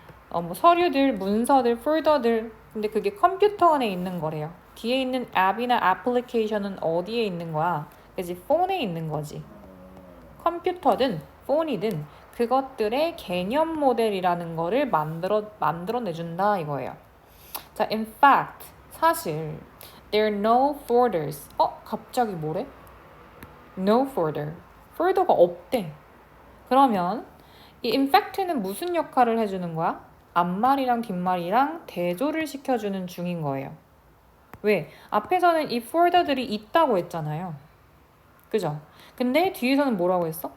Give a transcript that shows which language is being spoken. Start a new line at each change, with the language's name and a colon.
Korean: 뭐 서류들, 문서들, 폴더들 근데 그게 컴퓨터 안에 있는 거래요. 뒤에 있는 앱이나 애플리케이션은 어디에 있는 거야? 그지 폰에 있는 거지. 컴퓨터든 폰이든 그것들의 개념 모델이라는 거를 만들어내준다 이거예요.
English: 자, in fact,
Korean: 사실
English: there are no folders.
Korean: 갑자기 뭐래?
English: No folder.
Korean: 폴더가 없대. 그러면 이 in fact는 무슨 역할을 해주는 거야? 앞말이랑 뒷말이랑 대조를 시켜주는 중인 거예요. 왜? 앞에서는 이 폴더들이 있다고 했잖아요. 그죠? 근데 뒤에서는 뭐라고 했어?